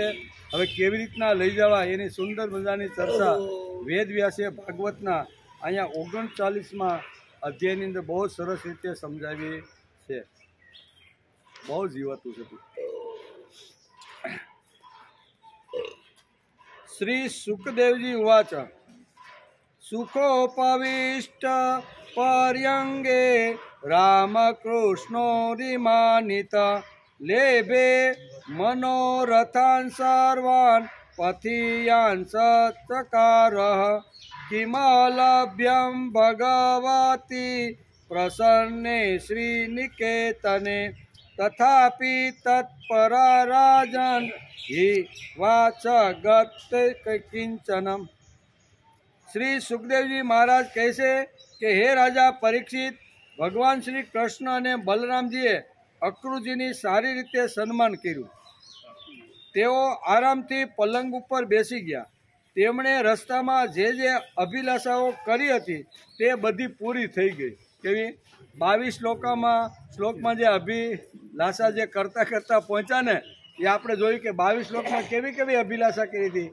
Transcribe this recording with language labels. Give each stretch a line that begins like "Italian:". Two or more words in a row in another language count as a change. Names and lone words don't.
Gujarati: હવે કેવી રીતના લઈ જવા એની સુંદર મજાની ચર્ચા વેદવ્યાસે ભાગવતના અહીંયા 39મા અધ્યાયની અંદર બહુ સરસ રીતે સમજાવી છે. બહુ જીવતું છે.
Sanskrit: श्री सुखदेवजी उवाच सुखोपविष्ट पर्यंगे रामकृष्णोरिमानित लेभे मनोरथान् सर्वान् पथियान् सत्कारः किमलभ्यं भगवती प्रसन्ने श्रीनिकेतने तथापि तत्परा राजन् हि वाचगत किंचनम।
Hindi: श्री सुखदेवजी महाराज कहसे कि हे राजा परीक्षित, भगवान श्री कृष्ण
Gujarati: અને બલરામજીએ અક્રૂજીની સારી રીતે સન્માન કર્યું। તેઓ આરામથી પલંગ ઉપર બેસી ગયા। તેમણે રસ્તામાં જે અભિલાષાઓ કરી હતી તે બધી પૂરી થઈ ગઈ। કેવી 22 શ્લોકમાં જે અભિલાષા જે કરતા કરતા પહોંચ્યા ને એ આપણે જોયું કે 22 શ્લોકમાં કેવી કેવી અભિલાષા કરી હતી।